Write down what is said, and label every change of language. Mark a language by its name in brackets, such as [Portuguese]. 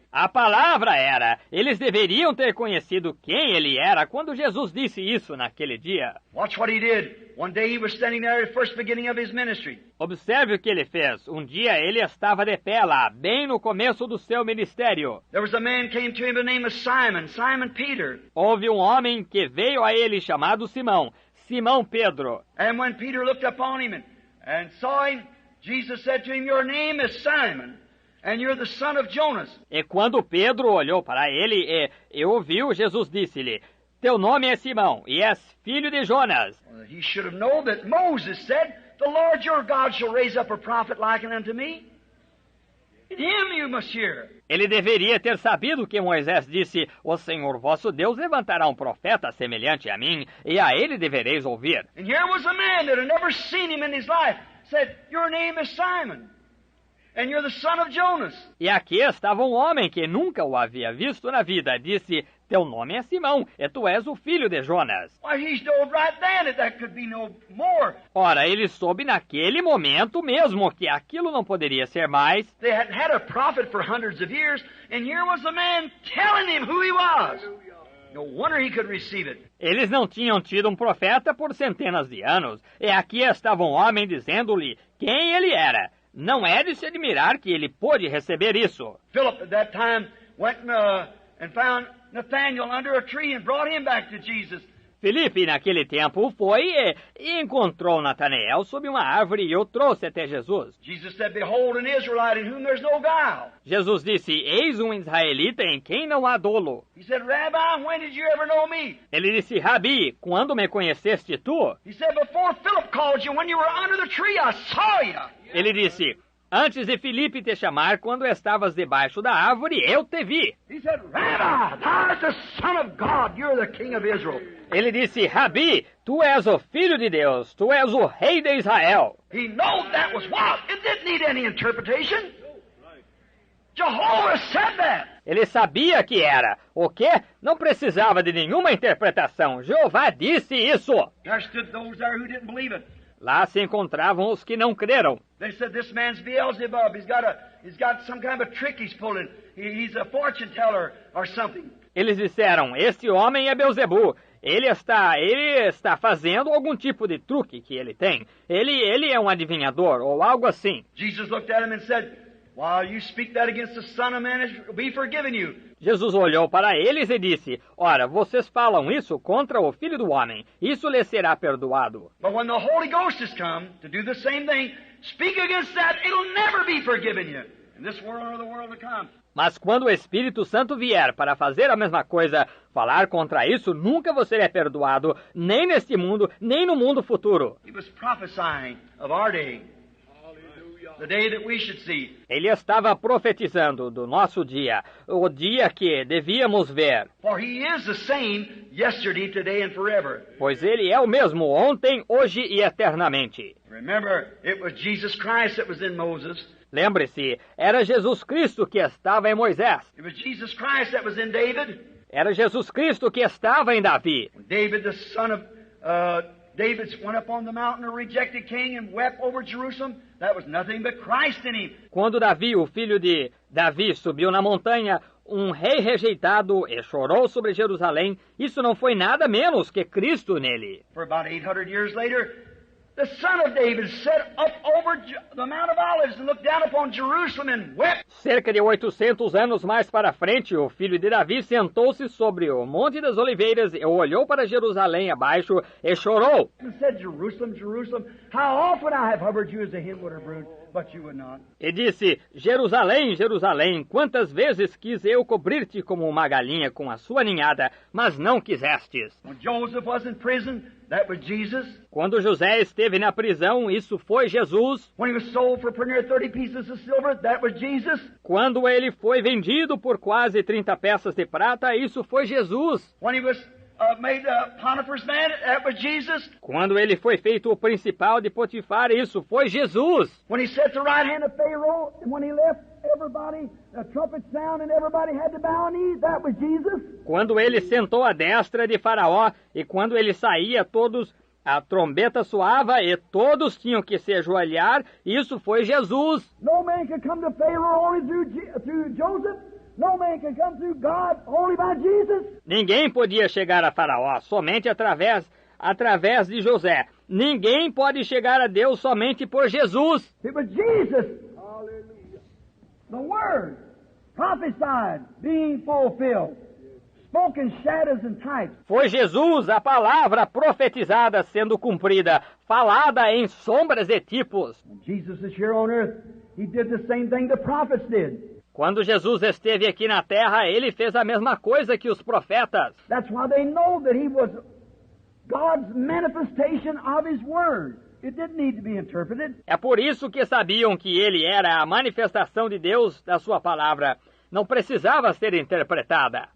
[Portuguese] A palavra era. Eles deveriam ter conhecido quem ele era quando Jesus disse isso naquele dia. [English] Watch what He did. One day He was standing there at the first beginning of His ministry. [Portuguese] Observe o que ele fez. Um dia ele estava de pé lá, bem no começo do seu ministério. [English] There was a man came to Him by the name of Simon, Simon Peter. [Portuguese] Houve um homem que veio a ele chamado Simão, Simão Pedro. [English] And when Peter looked upon him and saw him, Jesus said to him, your name is Simon. and you're the son of Jonas. [Portuguese] E quando Pedro olhou para ele e ouviu, Jesus disse-lhe, teu nome é Simão, e és filho de Jonas. [English] Well, he should have known that Moses said, the Lord your God shall raise up a prophet like unto me. In him you must hear. [Portuguese] Ele deveria ter sabido que Moisés disse, o Senhor vosso Deus levantará um profeta semelhante a mim, e a ele devereis ouvir. [English] And here was a man that had never seen him in his life, said, your name is Simon, and you're the son of Jonas. [Portuguese] E aqui estava um homem que nunca o havia visto na vida, disse, teu nome é Simão, e tu és o filho de Jonas. [English] Why, he knowed right then that could be no more. [Portuguese] Ora, ele soube naquele momento mesmo que aquilo não poderia ser mais. [English] They hadn't had a prophet for hundreds of years, and here was a man telling him who he was. No wonder he could receive it. [Portuguese] Eles não tinham tido um profeta por centenas de anos, e aqui estava um homem dizendo-lhe quem ele era. Não é de se admirar que ele pôde receber isso. [English] Philip at that time went and found Nathanael under a tree and brought him back to Jesus. [Portuguese] Filipe, naquele tempo, foi e encontrou Natanael sob uma árvore e o trouxe até Jesus. [English] Jesus said, behold an Israelite in whom there's no guile. [Portuguese] Jesus disse, eis um israelita em quem não há dolo. [English] He said, Rabbi, when did you ever know me? [Portuguese] Ele disse, Rabi, quando me conheceste tu? [English] He said, before Philip called you, when you were under the tree, I saw you. [Portuguese] Ele disse, antes de Filipe te chamar, quando estavas debaixo da árvore, eu te vi. [English] He said, Rabbi, thou art the Son of God, you're the King of Israel. [Portuguese] Ele disse, Rabi, tu és o Filho de Deus, tu és o Rei de Israel. [English] He knew that was what? It didn't need any interpretation. Jehovah said that. [Portuguese] Ele sabia que era. O quê? Não precisava de nenhuma interpretação. Jeová disse isso. [English] There stood those there who didn't believe it. [Portuguese] Lá se encontravam os que não creram. [English] They said, this man's Beelzebub. He's got some kind of a trick he's pulling. He's a fortune teller or something. [Portuguese] Eles disseram, este homem é Beelzebu. Ele está fazendo algum tipo de truque que ele tem. Ele é um adivinhador ou algo assim. [English] Jesus looked at him and said, while you speak that against the Son of Man, it will be forgiven you. [Portuguese] Jesus olhou para eles e disse, ora, vocês falam isso contra o Filho do Homem. Isso lhe será perdoado. [English] But when the Holy Ghost has come to do the same thing, speak against that, it'll never be forgiven you. In this world or the world to come. [Portuguese] Mas quando o Espírito Santo vier para fazer a mesma coisa, falar contra isso, nunca você é perdoado, nem neste mundo, nem no mundo futuro. [English] He was prophesying of our day, the day that we should see. [Portuguese] Ele estava profetizando do nosso dia, o dia que devíamos ver. [English] For he is the same yesterday, today and forever. [Portuguese] Pois ele é o mesmo ontem, hoje e eternamente. [English] Remember, it was Jesus Christ that was in Moses. [Portuguese] Lembre-se, era Jesus Cristo que estava em Moisés. [English] It was Jesus Christ that was in David. [Portuguese] Era Jesus Cristo que estava em Davi. [English] David, the son of David, went up on the mountain, a rejected king, and wept over Jerusalem. That was nothing but Christ in him. [Portuguese] Quando Davi, o filho de Davi, subiu na montanha, um rei rejeitado, e chorou sobre Jerusalém, isso não foi nada menos que Cristo nele. [English] For about 800 years later, the son of David sat up over the Mount of Olives and looked down upon Jerusalem and wept. [Portuguese] Cerca de 800 anos mais para frente, o filho de Davi sentou-se sobre o Monte das Oliveiras e olhou para Jerusalém abaixo e chorou. [English] And said, Jerusalem, Jerusalem, how often I have hovered you as a hen would her brood, but you would not. [Portuguese] E disse, Jerusalém, Jerusalém, quantas vezes quis eu cobrir-te como uma galinha com a sua ninhada, mas não quisestes. [English] When Joseph was in prison, that was Jesus. [Portuguese] Quando José esteve na prisão, isso foi Jesus. [English] When he was sold for pretty near 30 pieces of silver, that was Jesus. [Portuguese] Quando ele foi vendido por quase 30 peças de prata, isso foi Jesus. [English] When he was made Potiphar's man, that was Jesus. [Portuguese] Quando ele foi feito o principal de Potifar, isso foi Jesus. [English] When he sat at the right hand of Pharaoh, and when he left everybody, a trumpet sound and everybody had to bow a knee, that was Jesus. [Portuguese] Quando ele sentou à destra de Faraó, e quando ele saía, a trombeta soava e todos tinham que se ajoelhar, isso foi Jesus. [English] No man could come to Pharaoh only through Joseph. No man can come through God only by Jesus. [Portuguese] Ninguém podia chegar a Faraó somente através de José. Ninguém pode chegar a Deus somente por Jesus. [English] It was Jesus. Hallelujah. The Word prophesied being fulfilled. Spoken shadows and types. [Portuguese] Foi Jesus, a palavra profetizada sendo cumprida, falada em sombras e tipos. [English] Jesus is here on earth. He did the same thing the prophets did. [Portuguese] Quando Jesus esteve aqui na terra, ele fez a mesma coisa que os profetas. [English] That's why they know that he was God's manifestation of his word. It didn't need to be interpreted. [Portuguese] É por isso que sabiam que ele era a manifestação de Deus da sua palavra. Não precisava ser interpretada.